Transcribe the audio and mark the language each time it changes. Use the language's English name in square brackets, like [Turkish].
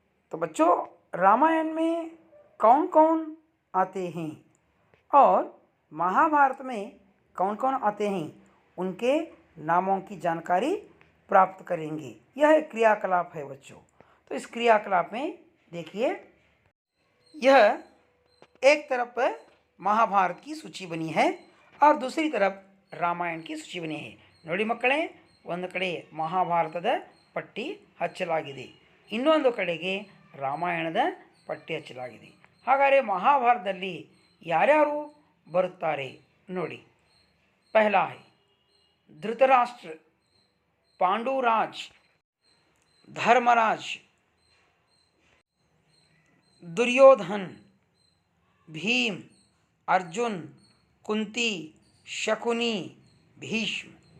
[Hindi] तो बच्चों, रामायण में कौन कौन आते हैं और महाभारत में कौन कौन आते हैं, उनके नामों की जानकारी प्राप्त करेंगे। यह एक क्रियाकलाप है बच्चों। तो इस क्रियाकलाप में देखिए, यह एक तरफ महाभारत की सूची बनी है और दूसरी तरफ रामायण की सूची बनी है। [Kannada] ನೋಡಿ ಮಕ್ಕಳೇ, ಒಂದು ಕಡೆ ಮಹಾಭಾರತದ ಪಟ್ಟಿ ಹಚ್ಚಲಾಗಿದೆ, ಇನ್ನೊಂದು ಕಡೆಗೆ ರಾಮಾಯಣದ ಪಟ್ಟಿ ಹಚ್ಚಲಾಗಿದೆ. ಹಾಗಾದರೆ ಮಹಾಭಾರತದಲ್ಲಿ ಯಾರ್ಯಾರು ಬರುತ್ತಾರೆ ನೋಡಿ. [Hindi] पहला है धृतराष्ट्र, पांडुराज, धर्मराज, दुर्योधन, भीम, अर्जुन, कुंती, शकुनी, भीष्म।